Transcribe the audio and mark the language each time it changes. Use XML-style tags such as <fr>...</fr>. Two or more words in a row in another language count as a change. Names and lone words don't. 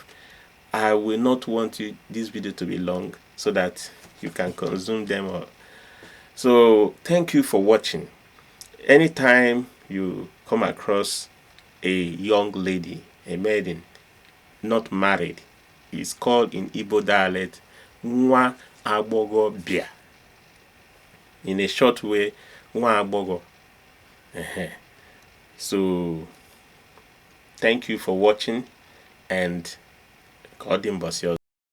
<en>I will not want this video to be long so that you can consume them all. So thank you for watching. Anytime you come across a young lady, a maiden, not married, is called in Igbo dialect</en> <ig>nwa agbọghọbịa.</ig> <en>In a short way,</en> <ig>nwa agbọghọ.</ig> <en>So thank you for watching, and</en> <ig>ka ọ dị mbọsị ọzọ.</ig>